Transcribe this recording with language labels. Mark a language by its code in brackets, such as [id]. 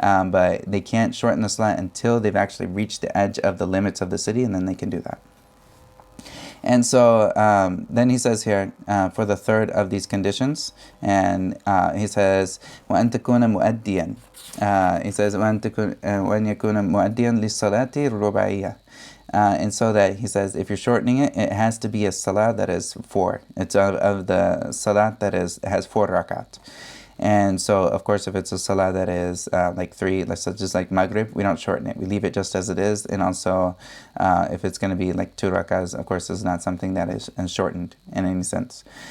[en] But they can't shorten the salah until they've actually reached the edge of the limits of the city, and then they can do that. And so then he says here, for the third of these conditions, and he says, [ar] وَأَن تَكُونَ مُؤَدِّيًا. [en] He says, [ar] وَأَن يَكُونَ مُؤَدِّيًا لِلصَّلَاةِ الرُّبَاعِيَّةِ. [en] And so that he says, if you're shortening it, it has to be a salah that is 4. It's of the salah that has 4 rakat. And so, of course, if it's a salah that is like 3, let's say just like Maghrib, we don't shorten it. We leave it just as it is. And also, if it's going to be like 2 rakahs, of course, it's not something that is shortened in any sense.